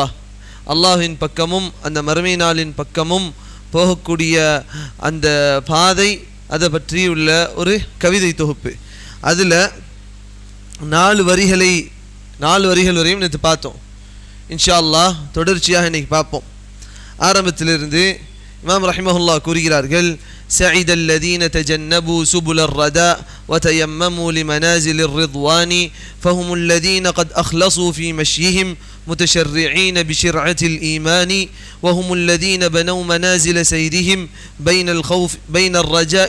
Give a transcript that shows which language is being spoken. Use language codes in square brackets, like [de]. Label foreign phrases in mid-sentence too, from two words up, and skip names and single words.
[ta] அல்லாஹ்வின் பக்கமும் அந்த மறுமை நாளின் பக்கமும் போகக்கூடிய அந்த பாதை, அதை பற்றி உள்ள ஒரு கவிதை தொகுப்பு. அதில் 4 வரிகள் வரையும் நேற்று பார்த்தோம். [ar] إن شاء الله [ta] தொடர்ச்சியாக இன்னைக்கு பார்ப்போம். ஆரம்பத்திலிருந்து இமாம் ரஹிமஹுல்லா கூறுகிறார்கள், [ar] سعد الذين تجنبوا سبل الرداء وتيمموا لمنازل الرضوان فهم الذين قد أخلصوا في مشيهم متشرعين بشرعة الإيمان وهم الذين بنوا منازل سيرهم بين الرجاء